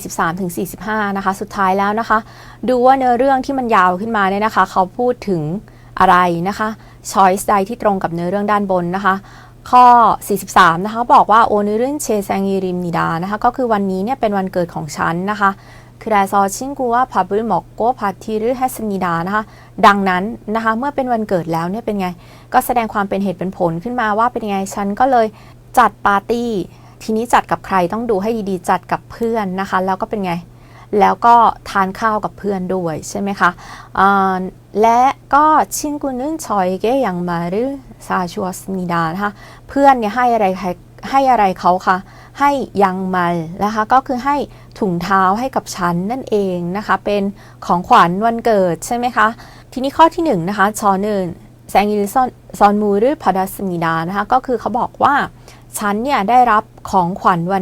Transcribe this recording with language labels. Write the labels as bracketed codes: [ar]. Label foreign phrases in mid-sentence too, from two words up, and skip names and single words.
[th] 43-45 นะคะสุดท้ายแล้วนะคะดูว่าเนื้อเรื่องที่มันยาวขึ้นมาเนี่ยนะคะเขาพูดถึงอะไรนะคะ choice ใดที่ตรงกับเนื้อเรื่องด้านบนนะคะข้อ43นะคะบอกว่า [ko] 오늘은 제 생일입니다 [th] นะคะก็คือวันนี้เนี่ยเป็นวันเกิดของฉันนะคะ [ko] 그래서 친구와 밥을 먹고 파티를 했습니다 [th] นะคะดังนั้นนะคะเมื่อเป็นวันเกิดแล้วเนี่ยเป็นไงก็แสดงความเป็นเหตุเป็นผลขึ้นมาว่าเป็นไง ฉันก็เลยจัดปาร์ตี้ทีนี้จัดกับใครต้องดูให้ดีๆจัดกับเพื่อนนะคะแล้วก็เป็นไงแล้วก็ทานข้าวกับเพื่อนด้วยใช่ไหมคะและก็ [ko] 친구는 저에게 양말을 사주었습니다 [th] นะคะเพื่อนเนี่ยให้อะไรเขาคะให้ยังมัลนะคะก็คือให้ถุงเท้าให้กับฉันนั่น เองนะคะเป็นของขวัญวันเกิดใช่ไหมคะทีนี้ข้อที่1นะคะ [ko] 저는 생일 선물을 받았습니다 [th] นะคะก็คือเขาบอกว่าฉันเนี่ยได้รับของขวัญวัน